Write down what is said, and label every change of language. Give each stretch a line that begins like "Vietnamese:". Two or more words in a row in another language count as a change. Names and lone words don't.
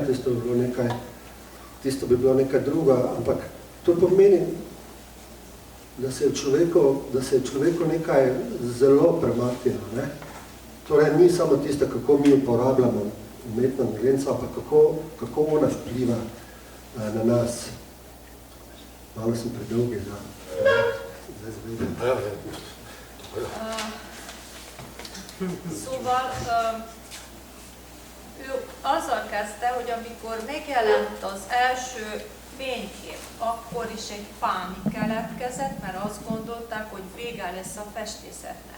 Slovenian: Tisto bi bilo nekaj druga, ampak to pomeni, da se je človeku nekaj zelo premaknilo, ne? Torej, ni samo tisto, kako mi uporabljamo umetno inteligenco, ampak kako ona vpliva na nas. Malo sem predolgi za zvedeti.
Hungarian: Szóval ő azzal kezdte, hogy amikor megjelent az első fénykép, akkor is egy pánik keletkezett, mert azt gondolták, hogy vége lesz a festészetnek.